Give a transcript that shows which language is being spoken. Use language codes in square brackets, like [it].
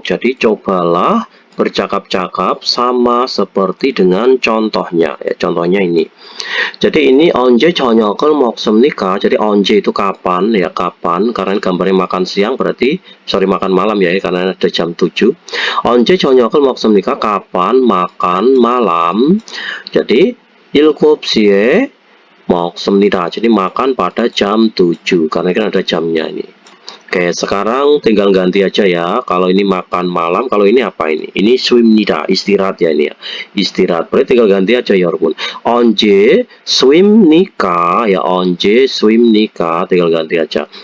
[id] Jadi cobalah bercakap-cakap sama seperti dengan contohnya ya. Contohnya ini. Jadi ini onje [ko] 저녁을 먹습니까? [id] Jadi onje itu kapan ya, kapan, karena gambarnya makan siang, berarti sorry makan malam ya, karena ada jam 7. [ko] Onje 저녁을 먹습니까? [id] Kapan makan malam. [ko] Jadi 7시에 먹습니다. [id] Jadi makan pada jam 7 karena kan ada jamnya ini. Oke, sekarang tinggal ganti aja ya. Kalau ini makan malam, kalau ini apa ini? Ini swimnida, istirahat ya ini ya. Istirahat. Berarti tinggal ganti aja ya, walaupun. [ko] Onje swimnika ya, onje swimnika, tinggal ganti aja.